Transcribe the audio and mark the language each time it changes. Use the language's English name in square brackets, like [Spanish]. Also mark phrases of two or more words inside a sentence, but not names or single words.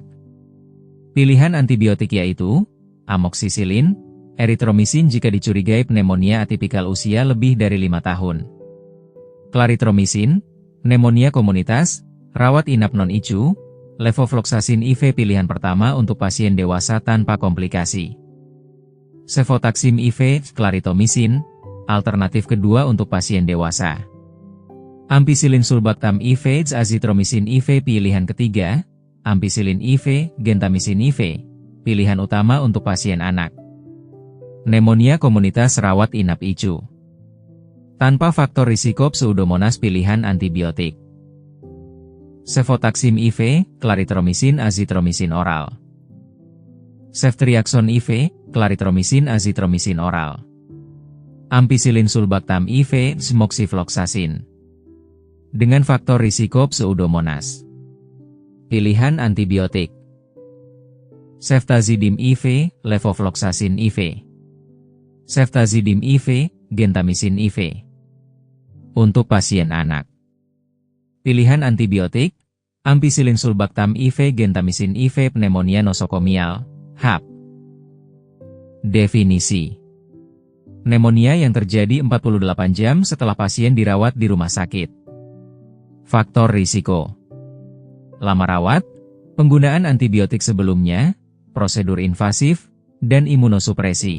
[Indonesian] Pilihan antibiotik yaitu amoksisilin, erythromycin jika dicurigai pneumonia atipikal usia lebih dari 5 tahun. Clarithromycin, pneumonia komunitas, rawat inap non-ICU, levofloxacin IV pilihan pertama untuk pasien dewasa tanpa komplikasi. Cefotaxime IV, clarithromycin, alternatif kedua untuk pasien dewasa. Ampicillin sulbactam IV, azithromycin IV pilihan ketiga, ampicillin IV, gentamicin IV, pilihan utama untuk pasien anak. Pneumonia komunitas rawat inap ICU. Tanpa faktor risiko Pseudomonas pilihan antibiotik. Cefotaxime IV, clarithromycin azithromycin oral. Ceftriaxone IV, clarithromycin azithromycin oral. Ampicillin sulbactam IV, moxifloxacin. Dengan faktor risiko Pseudomonas. Pilihan antibiotik. Ceftazidime IV, levofloxacin IV. Ceftazidime IV, gentamicin IV. Untuk pasien anak. Pilihan antibiotik, ampicillin sulbactam IV, gentamicin IV pneumonia nosokomial, HAP. Definisi. Pneumonia yang terjadi 48 jam setelah pasien dirawat di rumah sakit. Faktor risiko. Lama rawat, penggunaan antibiotik sebelumnya, prosedur invasif, dan imunosupresi.